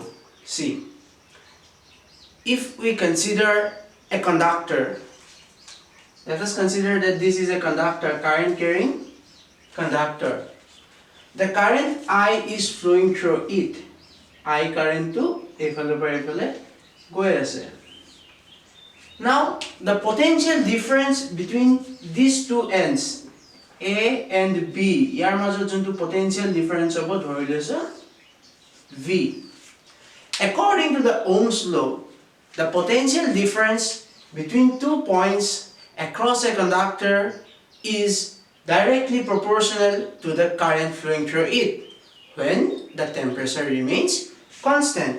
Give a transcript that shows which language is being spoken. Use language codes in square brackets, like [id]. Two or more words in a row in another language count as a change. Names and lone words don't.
[en] See, if we consider a conductor, let us consider that this is a conductor, current carrying conductor. The current I is flowing through it. [as] I current to এফালৰ পৰা এফালে গৈ আছে. [en] Now, the potential difference between these two ends, A and B, [as] ইয়াৰ মাজত যোনটো potential difference হ'ব ধৰি লৈছো V. [en] According to the Ohm's law, the potential difference between 2 points across a conductor is directly proportional to the current flowing through it when the temperature remains constant.